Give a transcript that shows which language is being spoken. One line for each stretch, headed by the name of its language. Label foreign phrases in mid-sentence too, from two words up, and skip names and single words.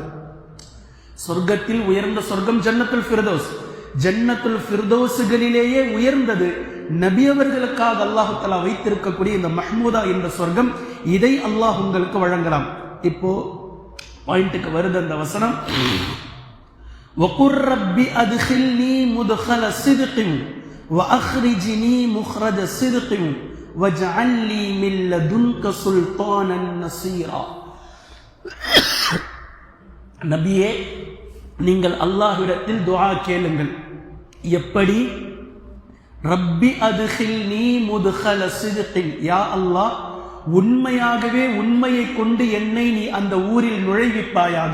Tamil: சொர்க்கத்தில் உயர்ந்த சொர்க்கம்
Arabic: جنة الفردوس.
Tamil: ஜன்னத்துல் ஃபிர்தௌஸ்களிலேயே உயர்ந்தது நபி அவர்களுக்காக
Arabic: الله تعالى
Tamil: வைத்திருக்கக்கூடிய இந்த மஹ்மூதா என்ற சொர்க்கம். இதை அல்லாஹ் உங்களுக்கு வழங்கலாம். இப்போ பாயிண்ட்டுக்கு வருது அந்த வசனம்,
Arabic: وَقُلْ رَبِّ أَدْخِلْنِي مُدْخَلَ صِدْقٍ وَأَخْرِجْنِي مُخْرَجَ صِدْقٍ وَاجْعَلْ لِي مِنْ لَدُنْكَ سُلْطَانًا نَصِيرًا.
Tamil: நபியே, நீங்கள் அல்லாஹ்விடத்தில் துஆ கேளுங்கள். எப்படி?
Arabic: رب أدخلني مدخل صدق, يا الله,
Tamil: உண்மையாகவே உண்மையை கொண்டு என்னை நீ அந்த ஊரில் நுழைவிப்பாயாக.